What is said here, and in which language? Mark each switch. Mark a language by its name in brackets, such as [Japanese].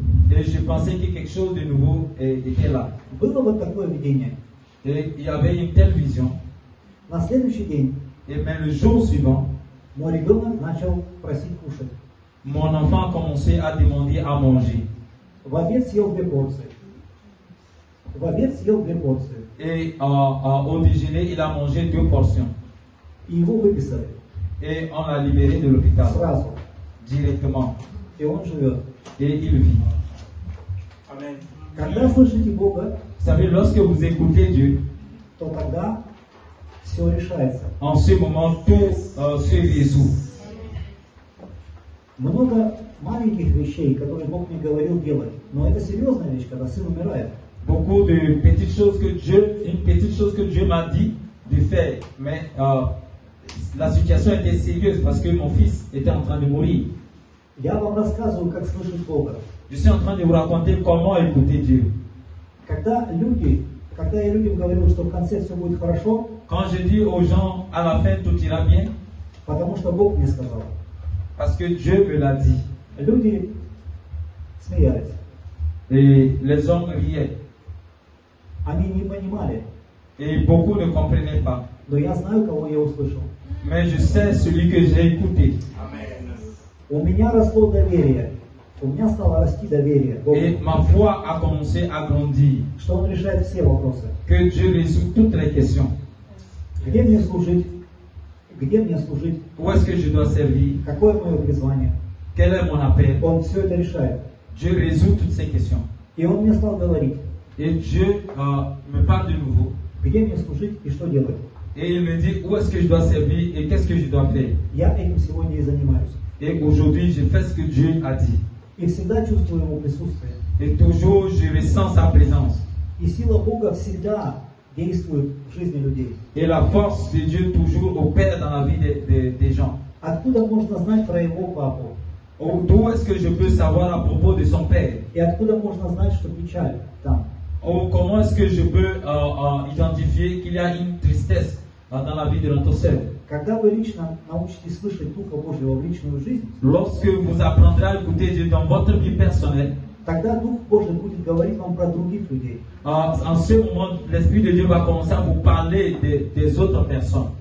[French] Et je pensais que quelque chose de nouveau était là. [Russian] Было вот такое видение. [French] Et il y avait une telle vision. [Russian] На следующий день [French] Et mais le jour suivant, [Russian] мой ребенок начал просить кушать. [French] mon enfant a commencé à demander à manger. [Russian] В обед съел 2 порции. В обед съел 2 порции. [French] Et au déjeuner, il a mangé 2 portions. [Russian] И его выписали [French] Et on l'a libéré de l'hôpital [Russian] сразу. [French] directement. [Russian] И он живет. [French] Et il vit. Amen. [Russian] Когда слышите Бога, [French] Vous savez, lorsque vous écoutez Dieu, [Russian] то тогда все решается. [French] en ce moment, tout se résout. [Russian] Много маленьких вещей, которые Бог мне говорил делать. Но это серьезная вещь, когда сын умирает. [French] Beaucoup de petites choses que une petite chose que Dieu m'a dit de faire. Mais la situation était sérieuse parce que mon fils était en train de mourir. [Russian] Я вам рассказываю, как слышать Бога. [French] Je suis en train de vous raconter comment écouter Dieu. [Russian] Когда я людям говорю, что в конце все будет хорошо, [French] Quand je dis aux gens, à la fin, tout ira bien, [Russian] потому что Бог мне сказал, [French] parce que Dieu me l'a dit. [Russian] люди смеялись. [French] Et les hommes riaient. [Russian] Они не понимали, [French] Et beaucoup ne comprenaient pas. [Russian] но я знаю, кого я услышал. [French] Mais je sais celui que j'ai écouté. [Russian] У меня росло доверие. У меня стало расти доверие Богу, [French] Et ma foi a commencé à grandir. [Russian] что Он решает все вопросы. [French] Que Dieu résout toutes les questions. [Russian] Где мне служить? Где мне служить? [French] Où est-ce que je dois servir? [Russian] Какое мое призвание? [French] Quel est mon appel? [Russian] Он все это решает. [French] Dieu résout toutes ces questions. [Russian] И Он мне стал говорить, [French] Et Dieu me parle de nouveau. [Russian] где мне служить и что делать. [French] Et il me dit où est-ce que je dois servir et qu'est-ce que je dois faire. [Russian] Я этим сегодня и занимаюсь. [French] Et aujourd'hui, je fais ce que Dieu a dit. [Russian] И всегда чувствую Его присутствие. [French] Et toujours, je ressens sa présence. [Russian] И сила Бога всегда действует в жизни людей. [French] Et la force de Dieu toujours opère dans la vie des gens. [Russian] Откуда можно знать про Его папу? [French] D'où est-ce que je peux savoir à propos de son père? [Russian] И откуда можно знать, что печаль там? [French] Ou comment est-ce que je peux identifier qu'il y a une tristesse dans la vie de notre sœur? [Russian] Когда вы лично научитесь слышать Духа Божьего в личную жизнь, [French] Lorsque vous apprendrez à écouter Dieu dans votre vie personnelle, [Russian] тогда Дух Божий будет говорить вам про других людей. [French] en ce moment, l'Esprit de Dieu va commencer à vous parler des autres personnes.